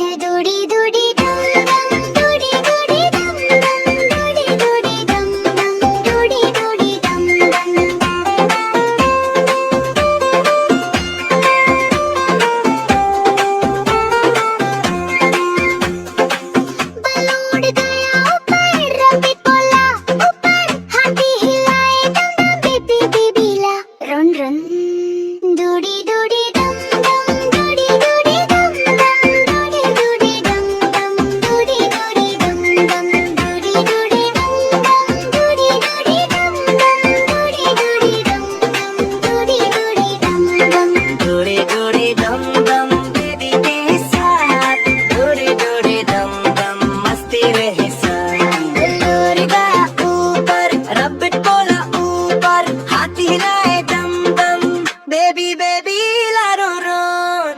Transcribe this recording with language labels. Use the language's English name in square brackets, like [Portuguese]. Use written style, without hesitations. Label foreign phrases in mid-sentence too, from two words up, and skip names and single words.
[Hindi] डूडी डूडी डम डम डूडी डूडी डम डम डूडी डूडी डम डम डूडी डूडी डम डम। बलून गया ऊपर, रबिट बोला ऊपर, हाथी हिलाए दम दम बेबी बेबीला। [English] run run [Hindi] डूडी डूडी डम डम डूडी डूडी डम डम डूडी डूडी डम डम डूडी डूडी डम डम डूडी डूडी डम डम डूडी डूडी डम डम डूडी डूडी डम डम डूडी डूडी डम डम। डोरे डोरे दम दम बेबी के साथ, डोरे डोरे दम दम मस्ती रहे साथ। बलून गया ऊपर, रबिट बोला ऊपर, हाथी हिलाए दम दम [English] baby baby [Hindi] ला रो रोन।